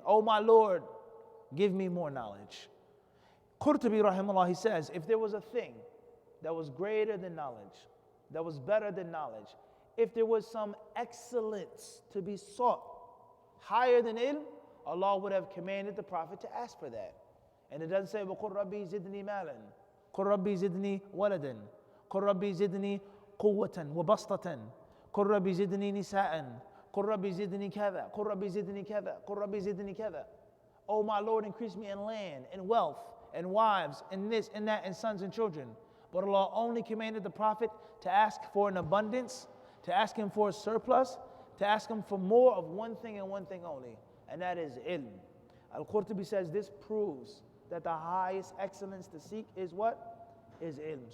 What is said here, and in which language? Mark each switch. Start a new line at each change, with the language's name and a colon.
English: Oh my Lord, give me more knowledge. Qurtubi rahimahullah, he says, if there was a thing that was greater than knowledge, that was better than knowledge, if there was some excellence to be sought higher than ilm, Allah would have commanded the Prophet to ask for that. And it doesn't say,
Arabic: وَقُلْ رَبِّي زِدْنِي مَالًا قُلْ رَبِّي زِدْنِي وَلَدًا قُلْ رَبِّي زِدْنِي قُوَّةً وَبَسْطَةً قُلْ رَبِّي زِدْنِي نِسَاءً قُلْ رَبِّي زِدْنِي كَذَا قُلْ رَبِّي زِدْنِي كَذَا قُلْ رَبِّي زِدْنِي كَذَا.
English: Oh my Lord, increase me in land, in wealth, and wives, and this, and that, and sons and children. But Allah only commanded the Prophet to ask for an abundance, to ask him for a surplus, to ask him for more of one thing and one thing only, and that is ilm. Al-Qurtubi says this proves that the highest excellence to seek is what? Is ilm.